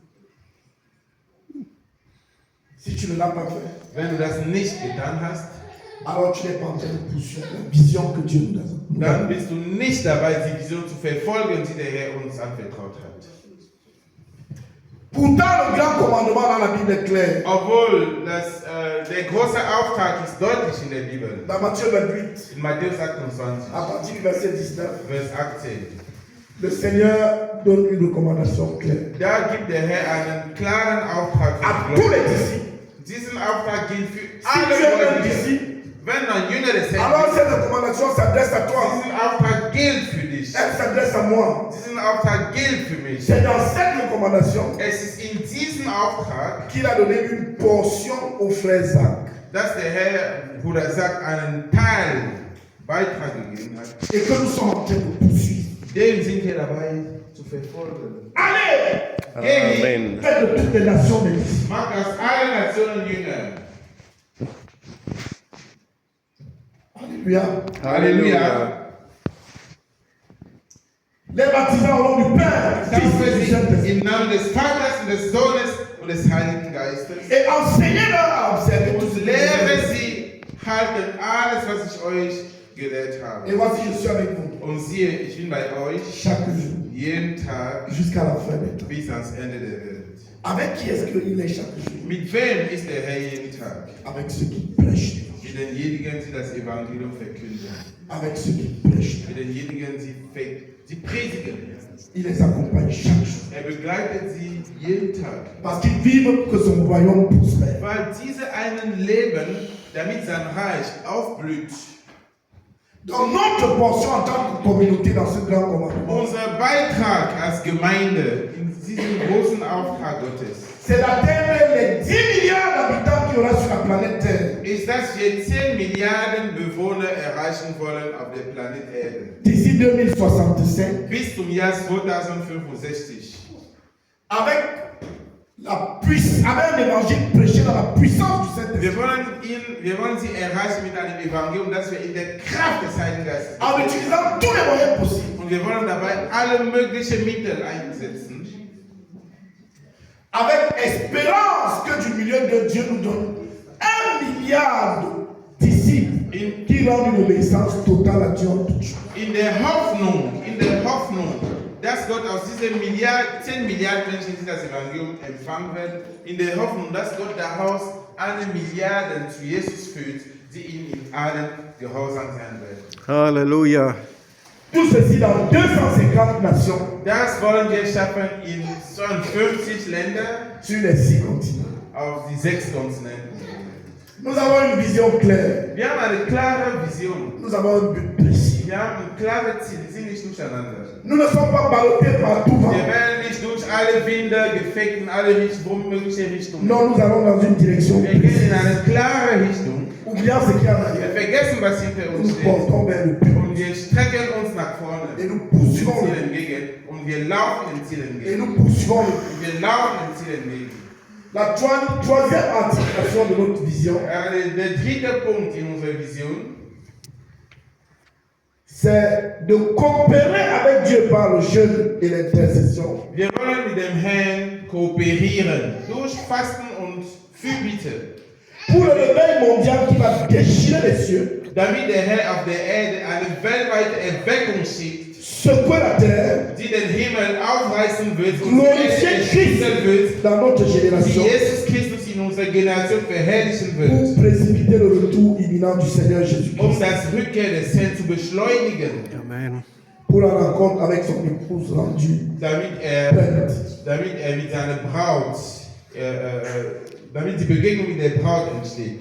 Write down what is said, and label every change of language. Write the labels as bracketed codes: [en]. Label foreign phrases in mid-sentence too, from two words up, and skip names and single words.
[fr] Si tu ne l'as pas fait, [de] Wenn du das nicht getan hast, [fr] alors tu n'es pas en train de poursuivre la vision que Dieu nous a [de] dann [fr] donnée. [de] bist du nicht dabei, die Vision zu verfolgen, die der Herr uns anvertraut hat. [fr] Pourtant, le grand commandement dans la Bible est clair. [de] Obwohl der große Auftrag ist deutlich in der Bibel. [fr] Dans Matthieu 28, [de] In Matthäus 28, [fr] à partir du verset 19, [de] Vers 18. [fr] le Seigneur donne une recommandation claire [de] Da gibt der Herr einen klaren Auftrag [fr] à [de] für die [fr] tous les [de] Gläubigen. [fr] disciples. [de] Diesen Auftrag gilt für [fr] Si [de] alle [fr] tu es un [de] Gläubigen. [fr] disciple, [de] Wenn ein Jünger des [fr] alors [de] Herrn [fr] cette recommandation s'adresse à [de] ist, [fr] toi. [de] diesen Auftrag gilt für dich. [fr] Elle s'adresse à moi. [de] Diesen Auftrag gilt für mich. [fr] C'est dans cette recommandation [de] Es ist in diesem Auftrag, [fr] qu'il a donné une portion au frère Zach. [de] dass der Herr, Bruder sagt, einen Teil Beitrag gegeben hat. [fr] Et que nous sommes en train de poursuivre. [de] Den sind wir dabei zu verfolgen. [fr] Allez! Amen. Faites de toutes les nations des disciples. [de] Macht aus allen Nationen Jünger. [fr] Alléluia. [de] Halleluja. [fr] Les baptisants au nom du Père, du Fils [de] Taufe [fr] et du [de] sie [fr] Saint-Esprit. [de] im Namen des Vaters und des Sohnes und des Heiligen Geistes. [fr] Et enseignez-leur à observer tout ce [de] Und [fr] que je vous ai [de] lehre [fr] dit. [de] sie, halten alles, was ich euch gelehrt [fr] Et [de] habe. [fr] voici, je suis avec vous [de] Und siehe, ich bin bei euch [fr] chaque jour, [de] jeden Tag [fr] jusqu'à la fin des temps. [de] bis ans Ende der Welt. [fr] Avec qui est-ce qu'il est chaque jour? [de] Mit wem ist der Herr jeden Tag? [fr] Avec ceux qui prêchent. [de] Mit denjenigen, die das Evangelium verkünden. [fr] Avec ceux qui prêchent. [de] Mit denjenigen, die predigen. [fr] Il les accompagne chaque jour. [de] Er begleitet sie jeden Tag. [fr] Parce qu'ils vivent que son royaume prospère. [de] Weil diese einen leben, damit sein Reich aufblüht. [fr] Donc notre portion en tant que communauté dans ce grand commandement, [de] Unser Beitrag als Gemeinde in diesem großen Auftrag Gottes [fr] c'est d'atteindre les 10 milliards d'habitants qu'il y aura sur la planète Terre [de] ist, dass wir 10 Milliarden Bewohner erreichen wollen auf der Planet Erde. [fr] d'ici 2065 [de] Bis zum Jahr 2065. [fr] avec avec un évangile prêché dans la puissance du Saint-Esprit. [de] Wir wollen sie erreichen mit einem Evangelium, das wir in der Kraft des Heiligen Geistes [fr] En utilisant tous les moyens possibles. [de] und wir wollen dabei alle möglichen Mittel einsetzen. [fr] Avec espérance que du milieu de Dieu nous donne 1 milliard de disciples qui rendent une obéissance totale à Dieu en toutes choses. [de] In der Hoffnung, dass Gott aus diesen 10 Milliarden Menschen, die das Evangelium empfangen werden, in der Hoffnung, dass Gott daraus 1 Milliarde zu Jesus führt, die ihm in allen gehorsam sein werden. Halleluja. [fr] Tout ceci dans 250 nations [de] Das wollen wir schaffen in 52 Ländern [fr] sur les 6 continents. [de] auf die 6 Kontinenten. [fr] Nous avons une vision claire. [de] Wir haben eine klare Vision. [fr] Nous avons un but précis. [de] Wir haben ein klares Ziel, wir sind nicht durcheinander. [fr] Nous ne sommes pas ballottés par tout vent. [de] Wir werden nicht durch alle Winde gefegt in alle mögliche Richtungen. [fr] Non, nous allons dans une direction [de] Wir gehen [fr] précise. [de] in eine klare Richtung. [fr] Oublions ce qu'il y a en [de] Wir [fr] arrière. [de] vergessen, was hinter uns [fr] Nous [de] steht. [fr] portons vers le but. [de] Und wir strecken uns nach vorne. [fr] Et nous [de] Dem [fr] poursuivons [de] Ziel [fr] le but. [de] entgegen. Und wir laufen dem Ziel [fr] Et [de] entgegen. [fr] nous poursuivons le but. [de] Und wir laufen dem Ziel entgegen. [fr] La troisième articulation de notre vision, [de] Der dritte Punkt in unserer Vision [fr] c'est de coopérer avec Dieu par le jeûne et l'intercession. [de] Wir wollen mit dem Herrn kooperieren. Durch Fasten und Fürbitte. [fr] Pour le réveil mondial qui va déchirer les cieux, [de] Damit der Herr auf der Erde eine weltweite Erweckung schickt, [fr] secouer la terre, [de] die den Himmel aufreißen wird und [fr] glorifier Christ [de] erschüttern wird, [fr] dans notre [de] die [fr] génération [de] Jesus Christus in unserer Generation verherrlichen [fr] pour [de] wird, [fr] précipiter le retour imminent du Seigneur Jésus-Christ [de] um das Rückkehr des Herrn zu beschleunigen, [fr] Amen. pour la rencontre avec son épouse rendue [de] damit er mit seiner Braut, damit die Begegnung mit der Braut entsteht,